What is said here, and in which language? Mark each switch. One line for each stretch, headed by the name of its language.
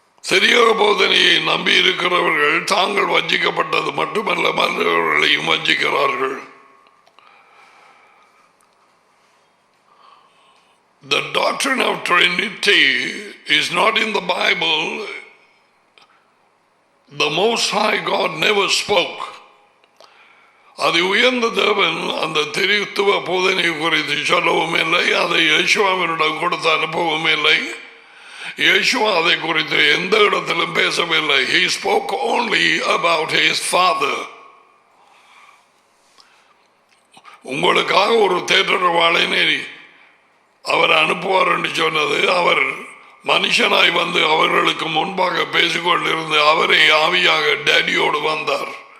Tamil: சரியாக போதனையை நம்பி இருக்கிறவர்கள் தாங்கள் வஞ்சிக்கப்பட்டது மட்டுமல்ல, மற்றவர்களையும் வஞ்சிக்கிறார்கள்.
English: The doctrine of Trinity is not in the Bible. The Most High God never spoke.
Tamil: அது உயர்ந்த தேவன் அந்த திரித்துவ போதனை குறித்து சொல்லவும் இல்லை, அதை யேசுவாவினிடம் கொடுத்து அனுப்பவும் இல்லை. யேசுவா அதை குறித்து எந்த இடத்திலும் பேசவில்லை.
English: He spoke only about his Father.
Tamil: உங்களுக்காக ஒரு தேற்றவாளனை அவர் அனுப்புவார் என்று சொன்னது, அவர் மனுஷனாய் வந்து அவர்களுக்கு முன்பாக பேசிக்கொண்டிருந்து அவரை ஆவியாக டேடியோடு வந்தார்.